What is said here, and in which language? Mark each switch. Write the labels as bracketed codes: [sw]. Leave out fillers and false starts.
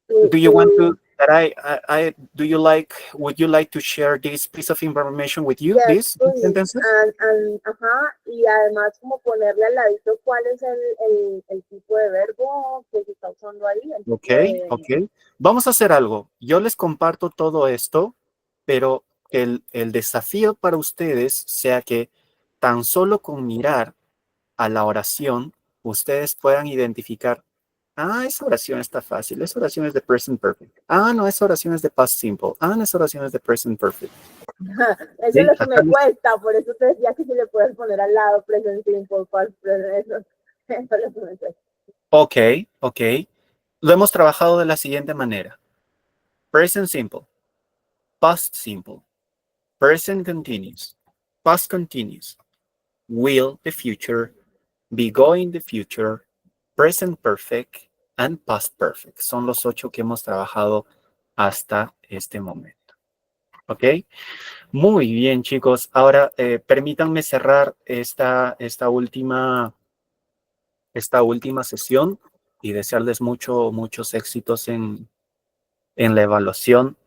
[en] Do you want to that would you like to share this piece of information with you? Yes, These sentences? [es] Y además como ponerle al ladito cuál es el tipo de verbo que se está usando ahí. Ok. Vamos a hacer algo. Yo les comparto todo esto, pero el desafío para ustedes sea que tan solo con mirar a la oración, ustedes puedan identificar, Ah, esa oración está fácil. Esa oración es de present perfect. Ah, no, esa oración es de past simple. Ah, no, esa oración es de present perfect. Eso es lo que me cuesta, por eso te decía que si le puedes poner al lado present simple, past present, eso es lo que me cuesta. Ok, ok. Lo hemos trabajado de la siguiente manera. [en] Present simple, past simple, present continuous, past continuous, will the future, be going the future, present perfect, and past perfect. [es] Son los 8 que hemos trabajado hasta este momento. ¿Ok? Muy bien, chicos. Ahora, permítanme cerrar esta última sesión y desearles muchos éxitos en la evaluación.